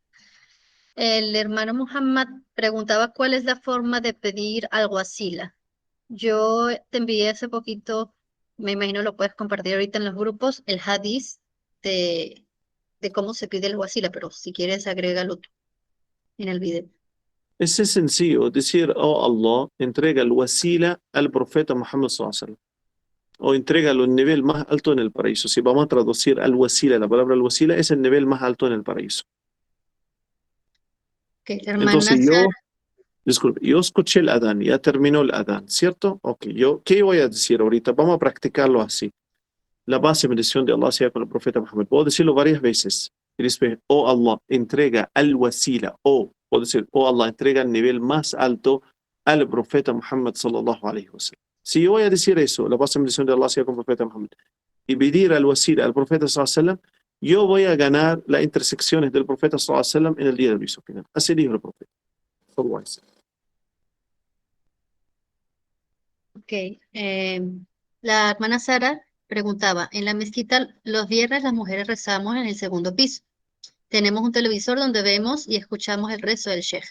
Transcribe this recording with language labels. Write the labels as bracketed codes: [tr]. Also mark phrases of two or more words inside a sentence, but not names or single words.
[es] El hermano Muhammad preguntaba cuál es la forma de pedir al wasila. Yo te envié hace poquito, me imagino lo puedes compartir ahorita en los grupos, el hadith de cómo se pide el wasila, pero si quieres agrégalo tú en el video. Ese es sencillo, decir, oh Allah, entrega el wasila al profeta Muhammad [ar] صلى الله عليه وسلم. [es] O entrégalo en nivel más alto en el paraíso. Si vamos a traducir al wasila, la palabra al wasila es el nivel más alto en el paraíso. Okay, la hermana Entonces Sara, disculpe, yo escuché el adán, ya terminó el adán, ¿cierto? Ok, ¿qué voy a decir ahorita? Vamos a practicarlo así. La base y bendición de Allah sea con el profeta Muhammad. Puedo decirlo varias veces. Y después, oh Allah, entrega al wasila. Puedo decir, oh Allah, entrega el nivel más alto al profeta Muhammad [ar] صلى الله عليه وسلم. [es] Si yo voy a decir eso, la base y bendición de Allah sea con el profeta Muhammad, y pedir al wasila, al profeta [ar] صلى الله عليه وسلم, [es] yo voy a ganar las intersecciones del profeta [ar] صلى الله عليه وسلم [es] en el día del juicio final. Así dijo el profeta. ok, la hermana Sara preguntaba, en la mezquita los viernes las mujeres rezamos en el segundo piso. Tenemos un televisor donde vemos y escuchamos el rezo del sheikh.